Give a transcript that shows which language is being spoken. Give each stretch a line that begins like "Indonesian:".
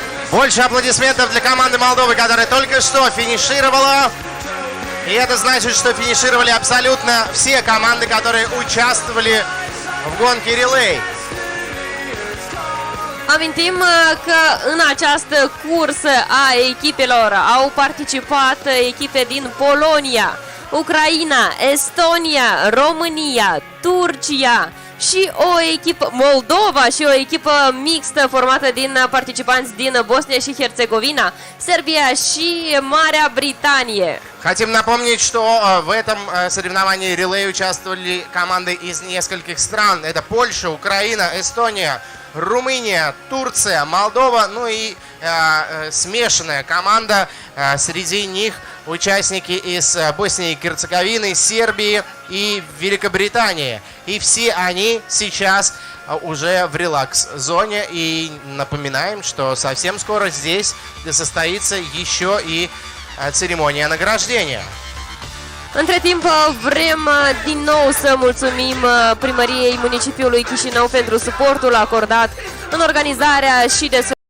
Russian: Больше аплодисментов для команды Молдовы, которая только что финишировала. И это значит, что финишировали абсолютно все команды, которые участвовали в gонке relay.
Romanian: Amintim că în această cursă a echipelor au participat echipe din Polonia, Ucraina, Estonia, România, Turcia și o echipă, Moldova, și o echipă mixtă formată din participanți din Bosnia și Herțegovina, Serbia și Marea Britanie.
Russian: Хотим напомнить, что в этом соревновании релей участвовали команды из нескольких стран. Это Польша, Украина, Эстония, Румыния, Турция, Молдова, ну и смешанная команда. Среди них участники из Боснии и Герцеговины, Сербии и Великобритании. И все они сейчас уже в релакс-зоне. И напоминаем, что совсем скоро здесь состоится еще и ceremonia nagradenia.
Romanian: Între timp, vrem din nou să mulțumim primăriei municipiului Chisinau pentru suportul acordat în organizarea și desfășurarea